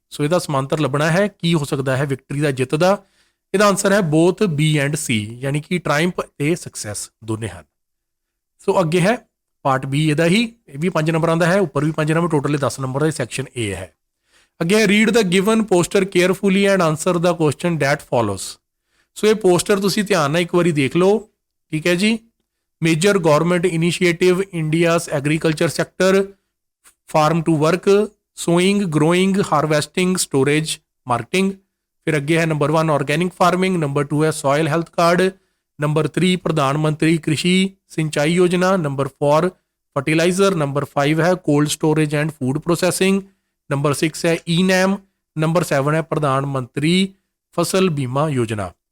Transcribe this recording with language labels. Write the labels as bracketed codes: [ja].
[pa] ਸੋ ਇਹਦਾ ਸਮਾਂਤਰ ਲੱਭਣਾ ਹੈ, ਕੀ ਹੋ ਸਕਦਾ ਹੈ ਵਿਕਟਰੀ ਦਾ, ਜਿੱਤ ਦਾ। ਇਹਦਾ ਆਨਸਰ ਹੈ [en] both B and C, [pa] ਯਾਨੀ ਕਿ ਟ੍ਰਾਇੰਪ ਤੇ ਸਕਸੈਸ ਦੋਨੇ ਹਨ। ਸੋ ਅੱਗੇ ਹੈ ਪਾਰਟ B ਇਹਦਾ ਹੀ, ਇਹ ਵੀ 5 ਨੰਬਰਾਂ ਦਾ ਹੈ, ਉੱਪਰ ਵੀ 5 number, total 10 number ਦਾ section A ਹੈ। [en] ਅੱਗੇ ਹੈ read the given poster carefully and answer the question that follows. [pa] ਸੋ ਇਹ ਪੋਸਟਰ ਤੁਸੀਂ ਧਿਆਨ ਨਾਲ ਇੱਕ ਵਾਰੀ ਦੇਖ ਲਓ। ਠੀਕ ਹੈ ਜੀ। [en] major government initiative India's agriculture sector, farm to work, sowing, growing, harvesting, storage, marketing, [hi] फिर अगे है नंबर 1 ऑर्गेनिक फार्मिंग, नंबर 2 है सॉयल हेल्थ कार्ड, नंबर 3 प्रधानमंत्री कृषि सिंचाई योजना, नंबर 4 फर्टिलाइजर, नंबर 5 है cold storage and food processing, number 6 है ई नैम, नंबर 7 है प्रधानमंत्री फसल बीमा योजना।